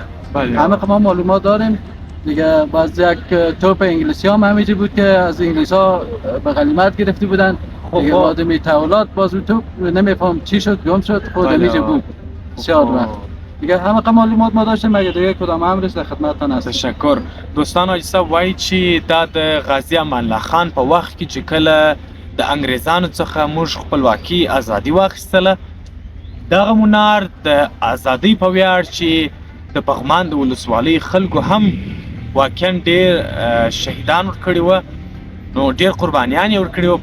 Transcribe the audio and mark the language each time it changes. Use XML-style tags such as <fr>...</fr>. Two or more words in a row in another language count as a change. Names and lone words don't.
<fa>همه ما معلومات داریم دیگه. باز یک توپ انگلیسی هم همیشه بود که از انگلیس ها به غنیمت گرفته بودن دیگه. آدمی تولات باز توپ نمیفهم چی شد، گم شد، خود همیشه بود بسیار وقت دیگه. همه معلومات ما داشتیم، مگه دیگه کدام امرش در خدمتتان هست. تشکر.</fa> <ps>دوستان اجازه وایي چې دا د غازی امان الله خان په وخت کې چې کله د انګریزانو څخه موږ خپلواکي ازادي واخیستله، دغه منار د ازادۍ په ویاړ چې د پغمان د ولسوالۍ خلکو هم واقعا ډېر شهیدان ورکړي وو، نو ډېر قربانیان یې ورکړي وو.</ps>